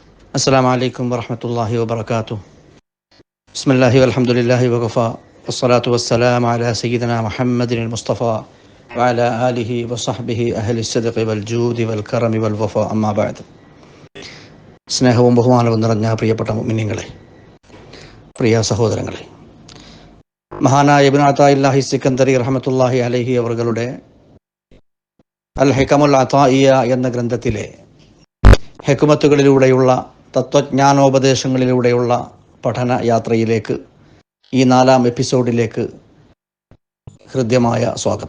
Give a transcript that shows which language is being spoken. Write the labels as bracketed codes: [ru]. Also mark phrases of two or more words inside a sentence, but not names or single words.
[ar] السلام عليكم ورحمة الله وبركاته. بسم الله والحمد لله وكفى والصلاة والسلام على سيدنا محمد المصطفى وعلى آله وصحبه أهل الصدق والجود والكرم والوفاء أما بعد. [ml] സ്നേഹവും ബഹുമാനവും നിറഞ്ഞ പ്രിയപ്പെട്ട മുഅ്മിനീങ്ങളെ, പ്രിയ സഹോദരങ്ങളെ, മഹാനായ ഇബ്നു അതാഇല്ലാഹി സിക്കന്ദരി [ar] رحمة الله عليه [ml] അവരുടെ അൽ ഹികമുൽ അതാഇയ എന്ന ഗ്രന്ഥത്തിലെ ഹിക്മത്തുകളിലൂടെയുള്ള തത്വജ്ഞാനോപദേശങ്ങളിലൂടെയുള്ള പഠന യാത്രയിലേക്ക്, ഈ 4-ാം എപ്പിസോഡിലേക്ക് ഹൃദ്യമായ സ്വാഗതം.